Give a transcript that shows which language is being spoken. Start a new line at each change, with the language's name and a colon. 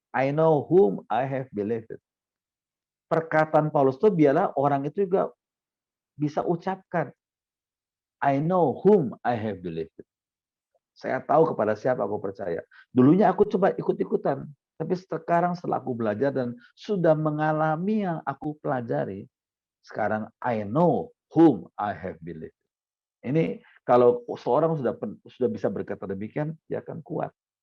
English: I know whom I have believed.
Indonesian: Perkataan Paulus itu biarlah orang itu juga bisa ucapkan.
English: I know whom I have believed.
Indonesian: Saya tahu kepada siapa aku percaya. Dulunya aku coba ikut-ikutan. Tapi sekarang setelah aku belajar dan sudah mengalami yang aku pelajari, sekarang
English: I know whom I have believed.
Indonesian: Ini kalau seorang sudah bisa berkata demikian, dia akan kuat.